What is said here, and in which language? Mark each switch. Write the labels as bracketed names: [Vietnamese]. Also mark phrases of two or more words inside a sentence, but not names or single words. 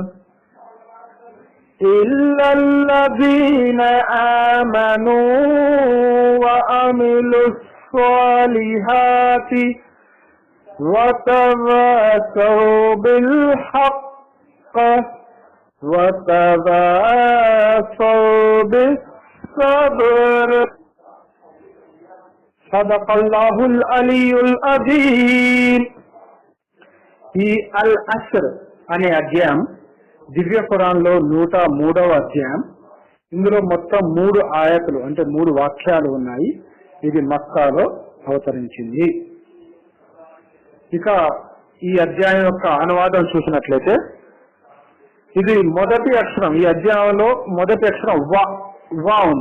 [Arabic] إلا الذين آمنوا وعملوا الصالحات وتواصوا بالحق وتواصوا بالصبر صدق الله العلي العظيم. [Telugu] ఈ అల్ అస్ర్ అనే అధ్యాయం దివ్య ఖురాన్లో 103వ అధ్యాయం. ఇందులో మొత్తం 3 ఆయతులు అంటే 3 వాక్యాలు ఉన్నాయి. ఇది మక్కాలో అవతరించింది. ఇక ఈ అధ్యాయం యొక్క అనువాదం చూసినట్లయితే ఇది మొదటి అక్షరం, ఈ అధ్యాయంలో మొదటి అక్షరం వా ఉంది.